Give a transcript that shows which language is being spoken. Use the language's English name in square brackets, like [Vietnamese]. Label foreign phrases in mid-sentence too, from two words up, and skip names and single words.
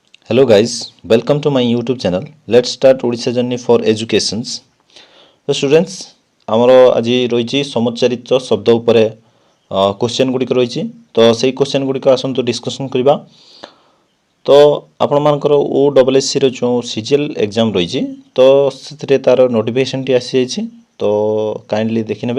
[English] Hello guys, welcome to my YouTube channel. Let's start Odisha journey for educations. So students, [Odia] ଆମର ଆଜି ରହିଛି ସମଚାରିତ ଶବ୍ଦ ଉପରେ କ୍ୱେଶ୍ଚନ୍ ଗୁଡ଼ିକ ରହିଛି। ତ ସେଇ କ୍ୱେଶ୍ଚନ୍ ଗୁଡ଼ିକ ଆସନ୍ତୁ ଡିସ୍କସନ୍ କରିବା। ତ ଆପଣମାନଙ୍କର OSSCର ଯେଉଁ CGL ଏକ୍ଜାମ୍ ରହିଛି ତ ସେଥିରେ ତାର ନୋଟିଫିକେସନ୍ଟି ଆସିଯାଇଛି। ତ କାଇଣ୍ଡଲି ଦେଖିନେବେ।